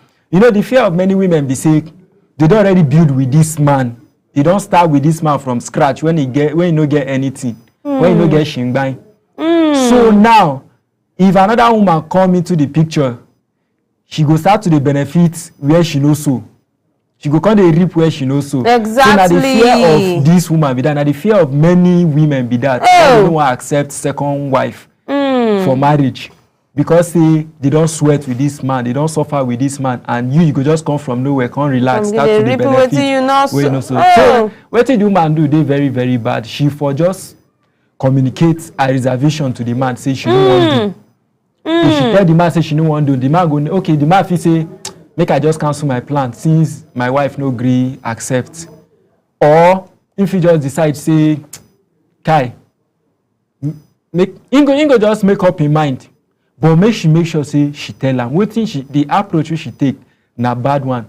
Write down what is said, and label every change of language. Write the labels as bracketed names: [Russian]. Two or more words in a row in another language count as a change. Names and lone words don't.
[Nigerian Pidgin] You know, the fear of many women be say they don't already build with this man. They don't start with this man from scratch when you no get anything, when you no get shingbai. So now, if another woman come into the picture, she go start to the benefit where she knows so. She go come dey reap where she knows so. Exactly. So now the fear of this woman be that. Now the fear of many women be that. They don't want to accept second wife for marriage. Because they don't sweat with this man, they don't suffer with this man, and you go just come from nowhere, come relax, start to the benefit. So what the woman do, they very, very bad. She for just communicate a reservation to the man, say she don't want to. If she tell the man say she don't want to, the man go, okay, the man fit say, make I just cancel my plan since my wife no agree accept. Or if he just decide say, Kai, Ingo just make up in mind. But make sure say she tell am wetin the approach she take na bad one.